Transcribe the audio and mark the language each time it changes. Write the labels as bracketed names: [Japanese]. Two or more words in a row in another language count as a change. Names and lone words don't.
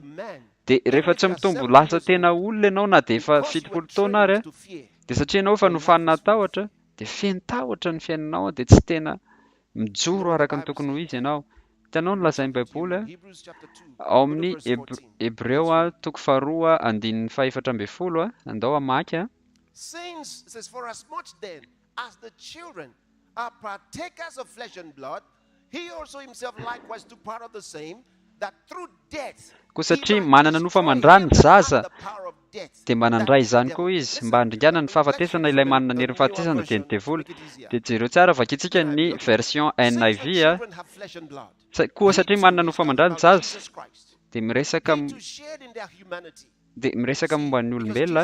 [Malagasy] Dia rehefa tsy mitombo lasa tena olona ianao na dia efa 70 taona ary dia satria ianao efa nofanina hatahotra dia feno tahotra ny fiainanao dia tsy tena mijoro araka ny tokony ho izy ianao. Hitanao ny lazain'ny Baiboly ao amin'ny Hebreo 2:2-4 andao hamaky. [English] Saints says, for as much then as the children are partakers of flesh and blood, he also himself likewise took part of the same, that through death [Malagasy] Ko satria manana nofa mandray ny zaza dia manandray izany koa izy mba handringana ny fahafatesana ilay manana ny herin'ny fahafatesana dia ny devoly. Dia jereo tsara vakitsika ny version NIV koa satria manana nofa mandray ny zaza dia miresaka momba ny olombelona.